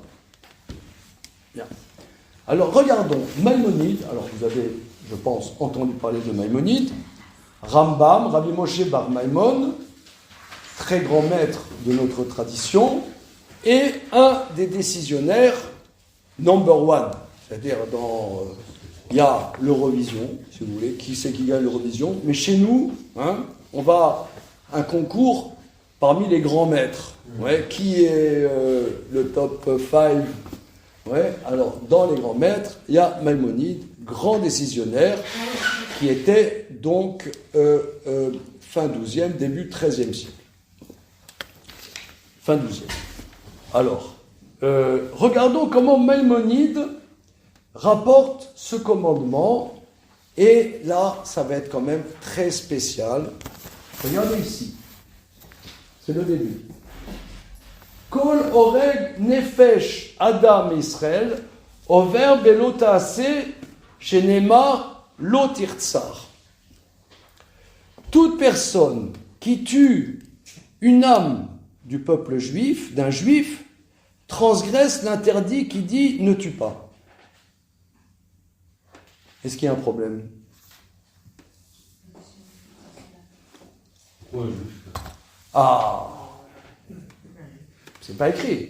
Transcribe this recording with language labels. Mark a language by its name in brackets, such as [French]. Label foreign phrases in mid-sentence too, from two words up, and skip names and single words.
[French] Bien. Alors regardons, Maïmonide, alors vous avez, je pense, entendu parler de Maïmonide, Rambam, Rabbi Moshe bar Maïmon, très grand maître de notre tradition, et un des décisionnaires [English] number one. [French] C'est-à-dire, il y a l'Eurovision, si vous voulez, qui c'est qui gagne l'Eurovision, mais chez nous, on va un concours parmi les grands maîtres. Qui est le top 5? Alors, dans les grands maîtres, il y a Maïmonide, grand décisionnaire, qui était donc fin 12e, début 13e siècle. Fin 12e. Alors, regardons comment Maïmonide rapporte ce commandement, et là, ça va être quand même très spécial. Regardez ici, c'est le début. [Hebrew] כל הורג נפש אדם ישראל, עובר בלא תעשה שנאמר לא תרצח. Toute personne qui tue une âme du peuple juif, d'un juif, transgresse l'interdit qui dit ne tue pas. Est-ce qu'il y a un problème? Ah, c'est pas écrit.